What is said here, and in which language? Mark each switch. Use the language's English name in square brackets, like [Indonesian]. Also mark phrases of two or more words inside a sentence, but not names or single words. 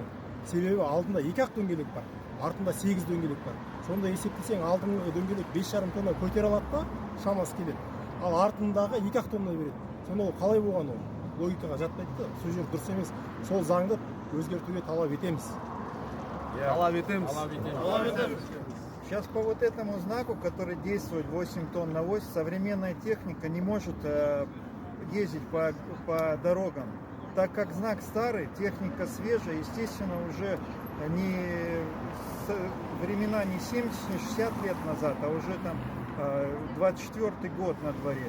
[Kazakh] Себебі алдында 2-ақ дөңгелек бар, артында 8 дөңгелек бар. Сонда есептесең, алдыңғы дөңгелек 5,5 тонна көтере алады да, шамасы келеді. Ал артындағы 2-ақ тонна береді. Сонда ол қалай болған ол? Логикаға жатпайды. Сол жер дұрыс емес. Сол заңды өзгертуге талап етеміз. Талап етеміз. [Russian] Сейчас по вот этому знаку, который действует 8 тонн на ось, современная техника не может ездить по дорогам. Так как знак старый, техника свежая, естественно, уже времена не 70, не 60 лет назад, а уже там 24 год на дворе.